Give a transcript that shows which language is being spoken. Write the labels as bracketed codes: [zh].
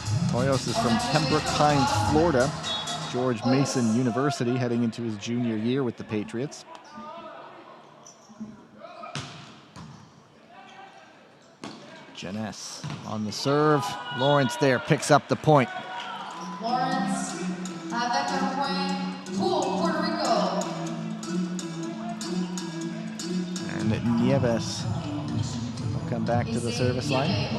[en] Hoyos is from Pembroke Pines, Florida. George Mason University, heading into his junior year with the Patriots. Jeunesse on the serve. Lawrence there picks up the point. [fr] Lawrence avec un point pour Puerto Rico. [en] And Nieves will come back to the service line.